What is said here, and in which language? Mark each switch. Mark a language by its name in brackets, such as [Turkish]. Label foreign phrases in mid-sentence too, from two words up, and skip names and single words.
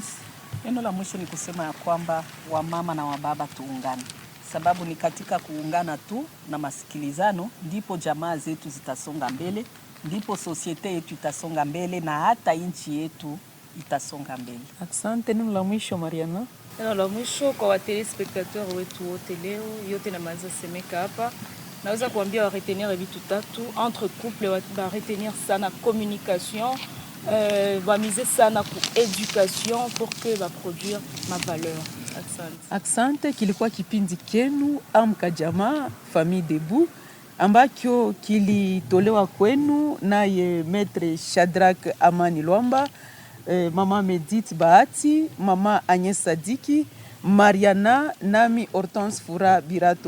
[Swahili] Neno la mwisho ni kusema ya kwamba wamama na wababa tuungane, sababu ni katika kuungana tu na masikilizano ndipo jamaa zetu zitasonga mbele, ndipo societe yetu itasonga mbele na hata nchi yetu itasonga mbele. Asante. Neno la mwisho Mariana. Neno la mwisho kwa telespectateur wetu wote leo, yote na maza semeka hapa, naweza kuambia wa retenir vitu tatu [French] entre couple, [Swahili] wa retenir sana communication, va miser sana ku education [French] pour que va produire ma valeur. [Swahili] Asante, kilikuwa kipindi kenu Amka Jamaa Famille Debout ambacho kilitolewa kwenu naye Maître Shadrack Amani Lwamba, Mama Medith Bahati, Mama Agnes Sadiki, Mariana nami Hortense Fura Birato.